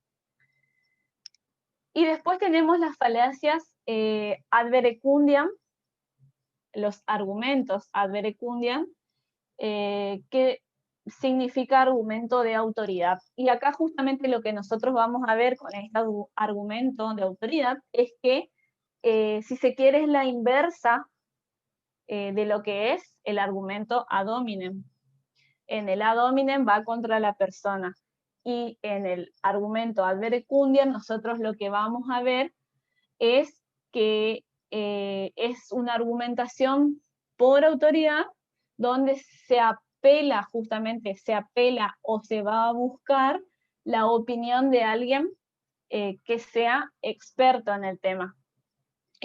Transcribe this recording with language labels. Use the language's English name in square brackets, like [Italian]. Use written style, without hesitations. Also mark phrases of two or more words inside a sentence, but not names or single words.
[Spanish] Y después tenemos las falacias [Latin] ad verecundiam, [Spanish] los argumentos [Latin] ad verecundiam, [Spanish] que significa argumento de autoridad. Y acá justamente lo que nosotros vamos a ver con este argumento de autoridad es que, si se quiere, es la inversa de lo que es el argumento [Latin] ad hominem. [Spanish] En el [Latin] ad hominem [Spanish] va contra la persona, y en el argumento [Latin] ad verecundiam [Spanish] nosotros lo que vamos a ver es que es una argumentación por autoridad donde se apela o se va a buscar la opinión de alguien que sea experto en el tema.